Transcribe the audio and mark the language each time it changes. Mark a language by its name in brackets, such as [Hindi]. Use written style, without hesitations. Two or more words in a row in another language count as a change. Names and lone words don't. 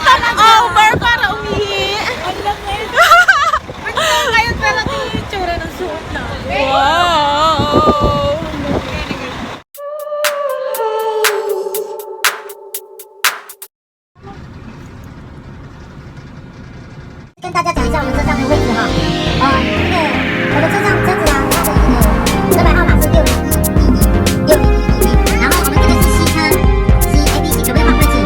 [Filipino] over para umihi. Ang lamig. Ayun pala yung tsura ng suot na. Wow! [Chinese] 跟大家讲一下我们车上的位置哈，我的车上车子啊，它的车牌号码是601，然后我们这个是西车，C A B 型，有没有绑位置？